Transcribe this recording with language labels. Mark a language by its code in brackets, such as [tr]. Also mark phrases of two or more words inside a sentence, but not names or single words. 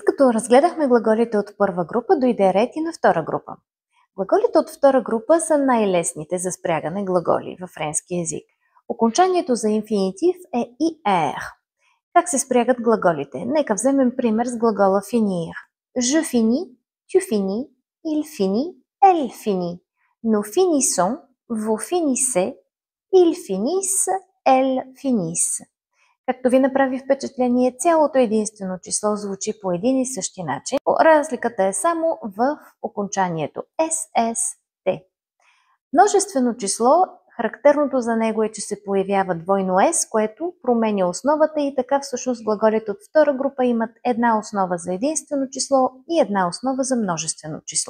[bg] като разгледахме глаголите от първа група, дойде ред и на втора група. Глаголите от втора група са най-лесните за спрягане глаголи във френски език. Окончанието за инфинитив е ir. Как се спрягат глаголите? Нека вземем пример с глагола finir. [fr] Je finis, tu finis, il finit, elle finit. Nous finissons, vous finissez, ils finissent, elles finissent. [bg] Както ви направи впечатление, цялото единствено число звучи по един и същи начин. Разликата е само в окончанието SST. Множествено число, характерното за него е, че се появява двойно S, което променя основата и така всъщност глаголите от втора група имат една основа за единствено число и една основа за множествено число.